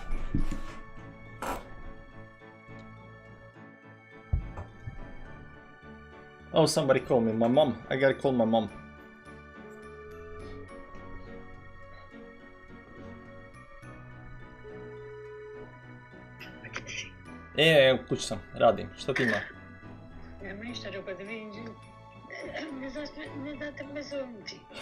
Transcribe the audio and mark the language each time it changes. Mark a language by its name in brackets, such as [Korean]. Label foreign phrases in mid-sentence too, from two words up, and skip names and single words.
[English] Oh, somebody called me. My mom. I gotta call my mom. [Serbian] Evo, kući sam, radim. Šta ti ima? Nema ništa, rekao da vidim, ne date me zovnuti.